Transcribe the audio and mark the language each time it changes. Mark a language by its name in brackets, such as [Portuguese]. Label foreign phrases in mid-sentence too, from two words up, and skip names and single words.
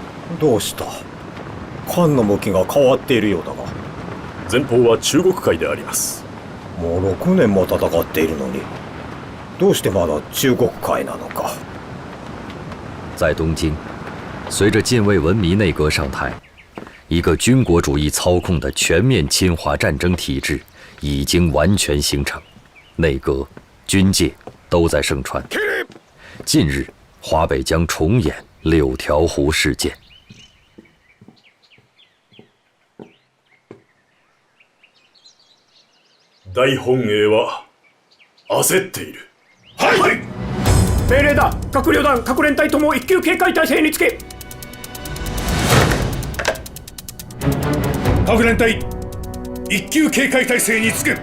[Japanese] どうした？艦の向きが変わっているようだが。前方は中国海であります。もう6年も戦っているのに、どうしてまだ中国海なのか。 [Chinese] 在东京，随着近卫文迷内阁上台，一个军国主义操控的全面侵华战争体制已经完全形成，内阁、军界都在盛传。近日，华北将重演六条湖事件。 [Japanese] 大本営は焦っている。はい、命令だ。各旅団各連隊とも一級警戒態勢につけ。各連隊一級警戒態勢につく。